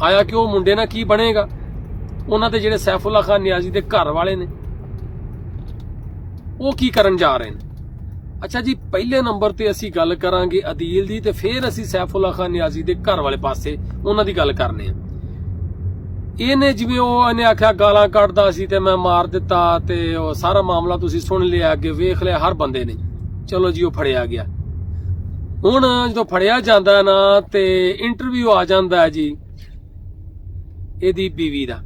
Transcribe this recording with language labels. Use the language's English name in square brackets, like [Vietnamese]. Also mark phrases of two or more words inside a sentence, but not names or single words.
[Punjabi] ਆਇਆ ਕਿ ਵੋ ਮੁੰਡੇ ਨਾਲ ਕੀ ਬਣੇਗਾ, ਉਨ੍ਹਾਂ ਦੇ ਜਿਹੜੇ ਸੈਫੁੱਲਾ ਖ਼ਾਨ ਨਿਆਜ਼ੀ ਦੇ ਘਰ ਵਾਲੇ ਨੇ ਵੋ ਕੀ ਕਰਨ ਜਾ ਰਹੇ ਹੈਂ। ਅੱਛਾ ਜੀ, ਪਹਿਲੇ ਨੰਬਰ ਤੇ ਅਸੀਂ ਗੱਲ ਕਰਾਂਗੇ ਅਦੀਲ ਦੀ, ਤੇ ਫਿਰ ਅਸੀਂ ਸੈਫੁੱਲਾ ਖ਼ਾਨ ਨਿਆਜ਼ੀ ਦੇ ਘਰ ਵਾਲੇ ਪਾਸੇ ਉਨ੍ਹਾਂ ਦੀ ਗੱਲ ਕਰਨੇ ਆਂ। ਇਹਨੇ ਜਿਵੇਂ ਉਹ ਇਹਨੇ ਆਖਿਆ ਗਾਲਾਂ ਕੱਢਦਾ ਸੀ ਤੇ ਮੈਂ ਮਾਰ ਦਿੱਤਾ, ਤੇ ਉਹ ਸਾਰਾ ਮਾਮਲਾ ਤੁਸੀਂ ਸੁਣ ਲਿਆ, ਅੱਗੇ ਵੇਖ ਲਿਆ ਹਰ ਬੰਦੇ ਨੇ। ਚਲੋ ਜੀ ਉਹ ਫੜਿਆ ਗਿਆ। ਹੁਣ ਜਦੋਂ ਫੜਿਆ ਜਾਂਦਾ ਨਾ ਤੇ ਇੰਟਰਵਿਊ ਆ ਜਾਂਦਾ ਹੈ ਜੀ ਇਹਦੀ ਬੀਵੀ ਦਾ।